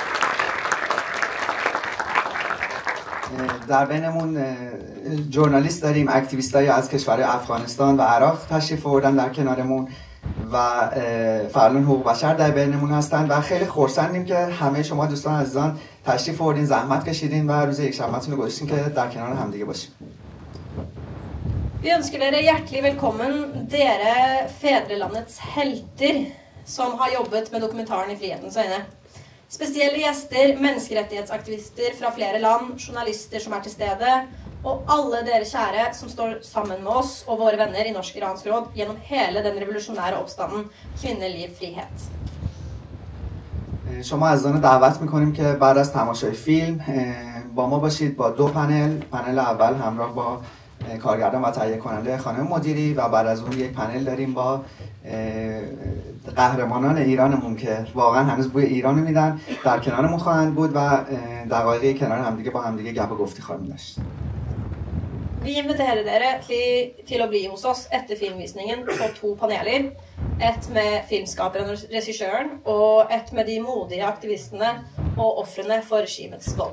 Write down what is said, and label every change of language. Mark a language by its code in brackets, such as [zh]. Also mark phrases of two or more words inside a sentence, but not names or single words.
[fa] در بینمون ژورنالیست داریم، اکتیویستایی از کشورهای افغانستان و عراق تشریف آوردن در کنارمون و فعالان حقوق بشر در بینمون هستن و خیلی خرسندیم که همه شما دوستان عزیزان تشریف آوردین، زحمت کشیدین و روز یکشنبه‌تون رو گذاشتین که در کنار همدیگه باشیم. [no] Vi ønsker dere hjertelig velkommen, dere fedrelandets helter som har jobbet med dokumentaren I frihetens øyne. Spesielle gjester, menneskerettighetsaktivister fra flere land, journalister som til stede, og alle dere kjære som står sammen med oss og våre venner I Norsk Iransk Råd gjennom hele den revolusjonære oppstanden Kvinne, liv, frihet. [fa] شما عزیزان دعوت میکنیم که بعد از تماشای فیلم با ما باشید با دو پنل اول همراه با کارگردان و تهیه کننده خانم مدیری و بعد از اون یک پنل داریم با قهرمانان ایرانمون که واقعا هنوز بوی ایران میدن در کنارمون خواهند بود و دقایقی کنار همدیگه با همدیگه گپ و گفتی خواهیم داشت. [no] Vi inviterer dere til å bli hos oss etter filmvisningen på 2 paneler. Et med filmskaperen og regissøren, og et med de modige aktivistene og ofrene for regimets vold.